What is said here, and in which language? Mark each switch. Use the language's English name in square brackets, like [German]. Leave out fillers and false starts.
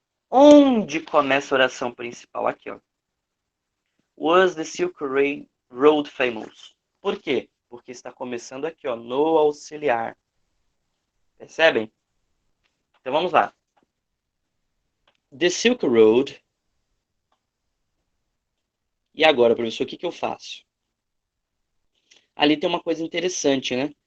[Portuguese] Onde começa a oração principal? Aqui, ó. [English] Was the Silk Road famous? [Portuguese] Por quê? Porque está começando aqui, ó, no auxiliar. Percebem? Então vamos lá. [English] The Silk Road. [Portuguese] E agora, professor, o que eu faço? Ali tem uma coisa interessante, né?